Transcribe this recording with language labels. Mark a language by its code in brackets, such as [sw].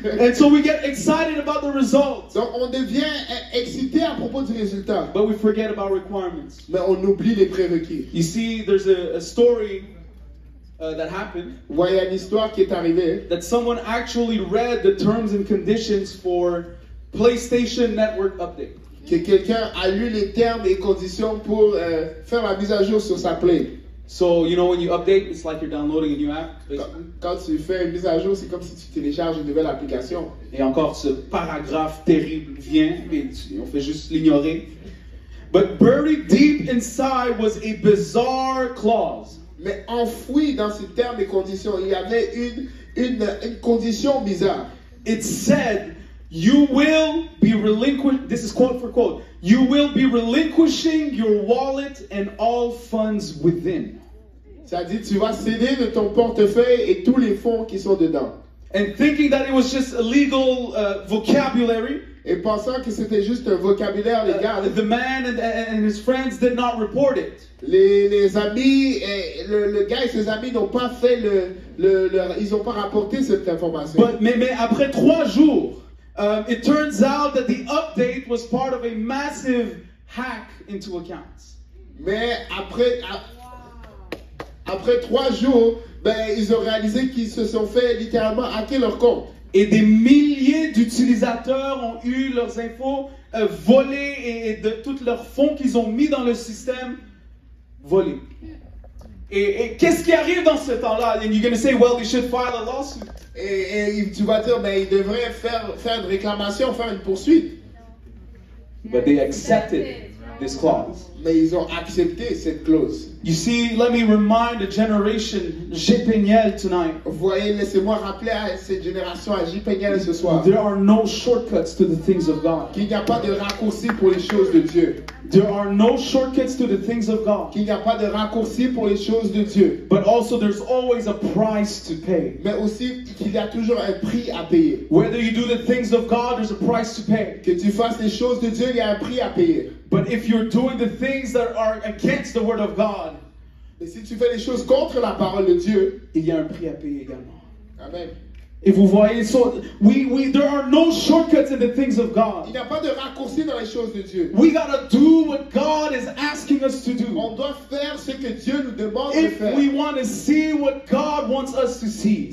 [en] And so we get excited about the results. [fr] Donc on devient excité à propos du résultat. [en] But we forget about requirements. [fr] Mais on oublie les prérequis. [en] You see, there's a story that happened. [fr] Vous voyez une histoire qui est arrivée. [en] That someone actually read the terms and conditions for PlayStation Network update. [fr] Que quelqu'un a lu les termes et conditions pour faire la mise à jour sur sa Play. [en] So, you know, when you update, it's like you're downloading a new app. [fr] Quand tu fais une mise à jour, c'est comme si tu télécharges une nouvelle application. Et encore, ce paragraphe terrible vient, mais on fait juste l'ignorer. [en] But buried deep inside was a bizarre clause. [fr] Mais enfoui dans ces termes et conditions, il y avait une condition bizarre. [en] It said, you will be relinquished, this is quote for quote, you will be relinquishing your wallet and all funds within. [fr] Ça dit, tu vas céder de ton portefeuille et tous les fonds qui sont dedans. [en] And thinking that it was just a legal vocabulary, [fr] et pensant que c'était juste un vocabulaire légal, [en] the man and his friends did not report it. [fr] Les amis, le gars et ses amis n'ont pas fait ils n'ont pas rapporté cette information. Mais après 3 jours, [en] it turns out that the update was part of a massive hack into accounts. [fr] Mais après 3 jours, ils ont réalisé qu'ils se sont fait littéralement hacker leur compte. Et des milliers d'utilisateurs ont eu leurs infos volées et de tous leurs fonds qu'ils ont mis dans le système volés. Et qu'est-ce qui arrive dans ce temps-là? [en] And you're going to say, well, they should file a lawsuit. [fr] Et tu vas dire, ils devraient faire une réclamation, faire une poursuite. [en] But they accepted this clause. [fr] Mais ils ont accepté cette clause. [en] You see, let me remind the generation J-Peniel tonight. [fr] Vous voyez, laissez-moi rappeler à cette génération, à J-Peniel ce soir, [en] There are no shortcuts to the things of God. [fr] qu'il n'y a pas de raccourci pour les choses de Dieu. [en] There are no shortcuts to the things of God. [fr] Qu'il n'y a pas de raccourci pour les choses de Dieu. [en] But also there's always a price to pay. [fr] Mais aussi qu'il y a toujours un prix à payer. [en] Whether you do the things of God, there's a price to pay. [fr] Que tu fasses les choses de Dieu, il y a un prix à payer. [en] But if you're doing the things that are against the word of God, [fr] mais si tu fais les choses contre la parole de Dieu, il y a un prix à payer également. Amen. Et vous voyez, [en] so there are no shortcuts in the things of God. [fr] Il n'y a pas de raccourci dans les choses de Dieu. [en] We gotta do what God is asking us to do. [fr] On doit faire ce que Dieu nous demande de faire. [en] If we want to see what God wants us to see.